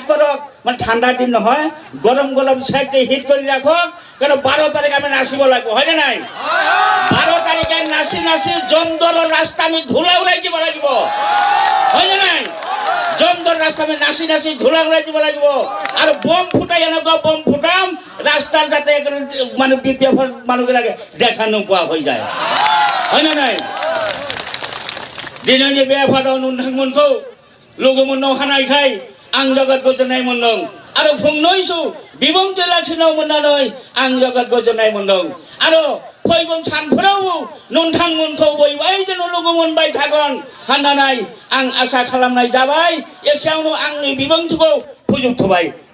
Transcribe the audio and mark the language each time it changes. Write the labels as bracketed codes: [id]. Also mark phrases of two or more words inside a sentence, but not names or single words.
[as] কৰক মানে ঠাণ্ডাৰ দিন নহয় গৰম গৰম চাইডে হিট কৰি ৰাখক কাৰণ 12 তাৰিখ আমি নাচিব লাগিব হয়নে নাই 12 তাৰিখে নাচি নাচি জমদৰৰ ৰাস্তা আমি ধূলা উৰাই দিব লাগিব হয়নে নাই জমদৰ ৰাস্তা আমি নাচি নাচি ধূলা উৰাই দিব লাগিব আৰু বম ফুটাই এনেকুৱা বম ফুটাম ৰাস্তাৰ যাতে মানে বিপদৰ মানুহবিলাকে দেখা নোপোৱা হৈ যায় হয়নে নাই [brx] दिनैनि बे आफादाव नोंथांमोनखौ लोगो मोननो हानायखाय आं जोबोद गोजोननाय मोनदों आरो फंनैसो बिबुंथि लाखिनो मोननानै आं जोबोद गोजोननाय मोनदों आरो फैगोन सानफोराव नोंथांमोनखौ बयबो लोगो मोनबाय थागोन होननानै आं आसा खालामनाय जाबाय एसेयावनो आंनि बिबुंथिखौ फोजोबथ'बाय